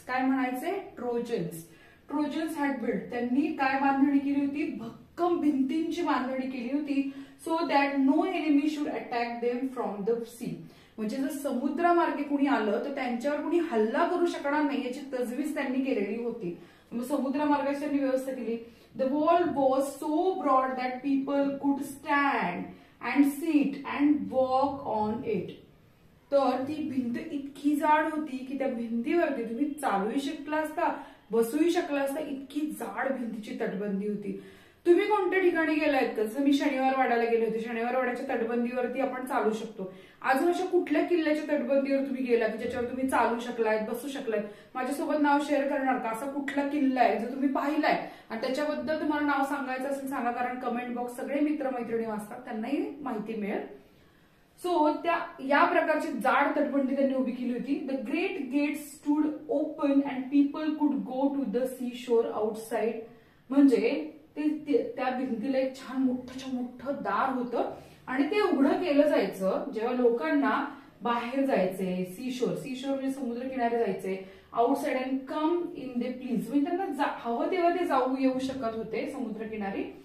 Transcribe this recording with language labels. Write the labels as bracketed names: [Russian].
[Marathi] काय म्हणायचे, trojans. [English] Trojans had build, [Marathi] त्यांनी काय बांधणी केली होती, भक्कम भिंतींची बांधणी केली होती. [English] So that no enemy should attack them from the sea. [Marathi] म्हणजे जर समुद्रामार्गे कुणी आलं तर त्यांच्यावर कुणी हल्ला करू शकणार नाही याची तजवीज त्यांनी केलेली होती. मग समुद्रमार्गाची त्यांनी व्यवस्था केली. [English] The wall was so broad that people could stand and sit and walk on it. [Marathi] तर ती भिंत इतकी जाड होती की त्या भिंतीवरती तुम्ही चालूही शकला असता, बसूही शकला असता, इतकी जाड भिंतीची तटबंदी होती. तुम्ही कोणत्या ठिकाणी गेलायत का, जसं मी शनिवार वाड्याला गेले होते, शनिवार वाड्याच्या तटबंदीवरती आपण चालू शकतो. अजून अशा कुठल्या किल्ल्याच्या तटबंदीवर तुम्ही गेला की ज्याच्यावर तुम्ही चालू शकलायत, बसू शकलायत, माझ्यासोबत नाव शेअर करणार का, असा कुठला किल्ला आहे जो तुम्ही पाहिलाय आणि त्याच्याबद्दल तुम्हाला नाव सांगायचं असेल सांगा, कारण कमेंट बॉक्स सगळे मित्रमैत्रिणी वाचतात, त्यांनाही माहिती मिळेल. सो त्या या प्रकारची जाड तटबंदी त्यांनी उभी केली होती. [English] The great gate stood open and people could go to the sea shore outside. [Marathi] म्हणजे त्या भिंतीला एक छान मोठं दार होतं आणि ते उघडं केलं जायचं जेव्हा लोकांना बाहेर जायचे, सी शोर म्हणजे समुद्र किनारे जायचे, [English] outside and come in they please, [Marathi] म्हणजे त्यांना हवं तेव्हा ते जाऊ येऊ शकत होते समुद्र किनारी.